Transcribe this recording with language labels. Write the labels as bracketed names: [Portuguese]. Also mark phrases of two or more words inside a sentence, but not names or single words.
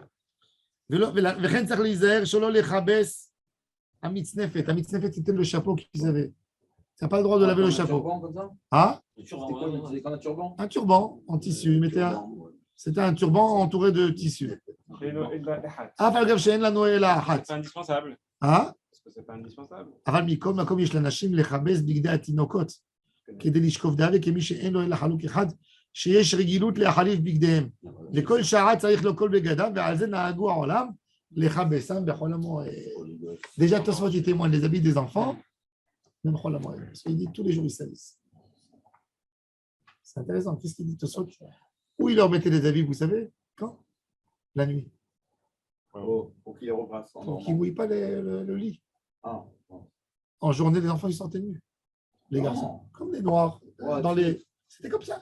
[French] Amitznefet, c'était le chapeau qu'ils avaient. Tu n'as pas le droit de laver le chapeau. Ah? Un turban en tissu. C'était un turban entouré de tissu. C'est C'est indispensable. Ah? Parce que c'est pas indispensable. [Hebrew] אבל מקום יש לאנשים לכבס בגדי התינוקות כדי לשכוב דאבה כמי שאין לו אלא חלוק אחד שיש רגילות להחליף בגדיהם. לכל שעה צריך לו כל בגדיו ועל זה נהגו העולם לכבסם בכל המועד. [French] Déjà Tosfot il témoigne des habits des enfants même [Hebrew] בכל המועד. [French] Parce qu'il dit tous les jours ils salissent. C'est intéressant. Qu'est-ce qu'il dit Tosfot? Où il leur mettait les habits, vous savez? Quand? La nuit. Pour qu'il les rebrasse. Pour qu'ils ne mouillent pas le lit. Ah, En journée, les enfants, ils sortaient nus. Les garçons. Comme les noirs. C'était comme ça.